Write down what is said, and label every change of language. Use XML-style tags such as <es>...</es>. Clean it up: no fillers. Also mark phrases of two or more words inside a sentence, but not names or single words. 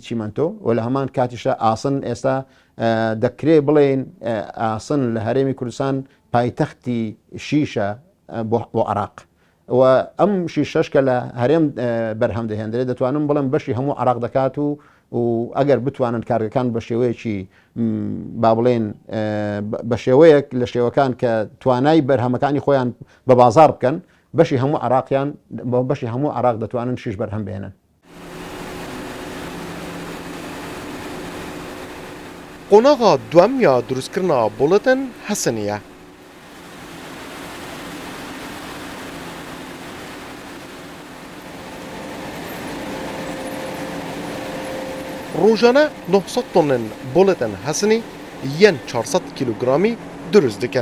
<ckb>چیمەنتۆ و لە هەمان کاتیشە ئاسن ئێستا دەکرێ بڵێن ئاسن لە هەرێمی کوردستان پایتەختی شیشە بۆ عێراق و ئەم شیشەش کە لە هەرێم بەرهەم دەهێنرێت دەتوانم بڵێم بەشی هەموو عێراق دەکات و ئەگەر بتوانن کارگەکان بە شێوەیەکی با بڵێن بە شێوەیەک لە شێوەکان کە توانای بەرهەمەکانی خۆیان بە بازار بکەن بەشی هەموو عێراقیان بەشی هەموو عێراق دەتوانن شیش بەرهەم بهێنن.</ckb> <ku>Qonağa duem ya drustkirina boletin hesiniye. Rojane 900 tonên boletin hesinî yên 400 kilogramî durust dikin.</ku>